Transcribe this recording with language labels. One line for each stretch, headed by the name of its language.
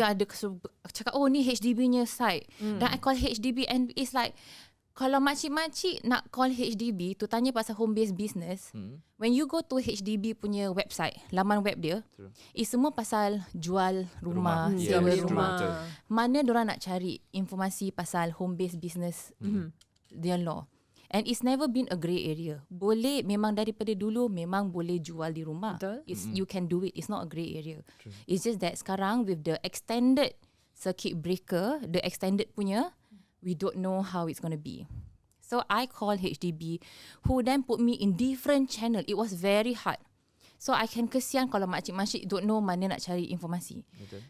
Malay: MTI ada cakap, oh ni HDB-nya site. Dan
English: I call HDB and it's like,
Malay: kalau makcik-makcik nak call HDB tu tanya pasal home-based business,
English: when you go to HDB
Malay: punya website, laman web dia, is semua pasal jual rumah, sewa rumah. Mana diorang nak cari informasi pasal home-based business
English: their law. And it's never been a grey area.
Malay: Boleh, memang daripada dulu memang boleh jual di rumah.
English: You can do it. It's not a grey area. It's just that sekarang with the extended circuit breaker, the extended punya, we don't know how it's going to be. So I called HDB, who then put me in different channel.
Malay: It was very hard.
English: So I can
Malay: kesian kalau makcik-makcik
English: don't know
Malay: mana nak cari informasi. Okay.